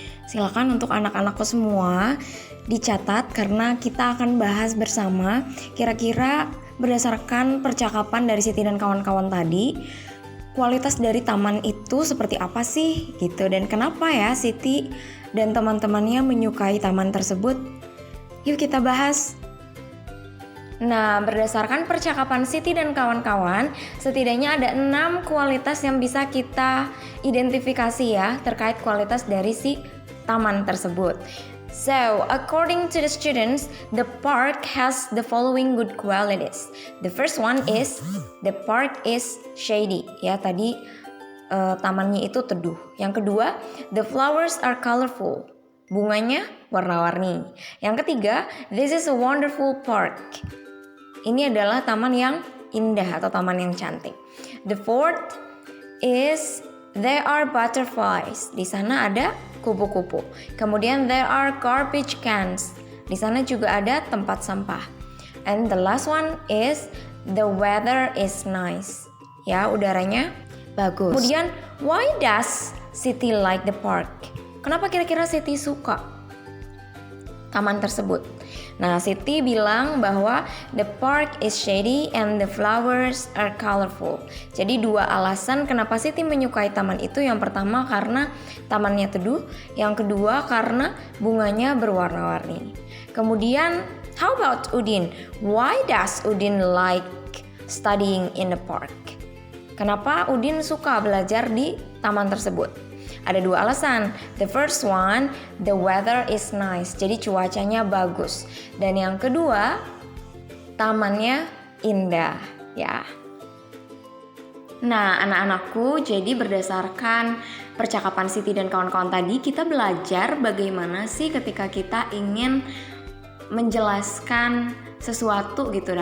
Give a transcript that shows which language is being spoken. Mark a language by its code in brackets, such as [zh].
[id] Silakan untuk anak-anakku semua dicatat karena kita akan bahas bersama kira-kira berdasarkan percakapan dari Siti dan kawan-kawan tadi, kualitas dari taman itu seperti apa sih gitu, dan kenapa ya Siti dan teman-temannya menyukai taman tersebut. Yuk kita bahas. Nah, berdasarkan percakapan Siti dan kawan-kawan, setidaknya ada 6 kualitas yang bisa kita identifikasi ya terkait kualitas dari si taman tersebut. [en] So, according to the students, the park has the following good qualities. The first one is the park is shady. [id] Ya, tadi tamannya itu teduh. Yang kedua, [en] the flowers are colorful. [id] Bunganya warna-warni. Yang ketiga, [en] this is a wonderful park. [id] Ini adalah taman yang indah atau taman yang cantik. [en] The fourth is there are butterflies. [id] Di sana ada kupu-kupu. Kemudian [en] there are garbage cans. [id] Di sana juga ada tempat sampah. [en] And the last one is the weather is nice. [id] Ya, udaranya bagus. Kemudian [en] why does Siti like the park? [id] Kenapa kira-kira Siti suka taman tersebut? Nah, Siti bilang bahwa [en] the park is shady and the flowers are colorful. [id] Jadi 2 alasan kenapa Siti menyukai taman itu. Yang pertama karena tamannya teduh, yang kedua karena bunganya berwarna-warni. [en] Kemudian, how about Udin? Why does Udin like studying in the park? [id] Kenapa Udin suka belajar di taman tersebut? Ada 2 alasan. [en] The first one, the weather is nice. [id] Jadi cuacanya bagus. Dan yang kedua, tamannya indah, ya. Nah, anak-anakku, jadi berdasarkan percakapan Siti dan kawan-kawan tadi, kita belajar bagaimana sih ketika kita ingin menjelaskan sesuatu gitu.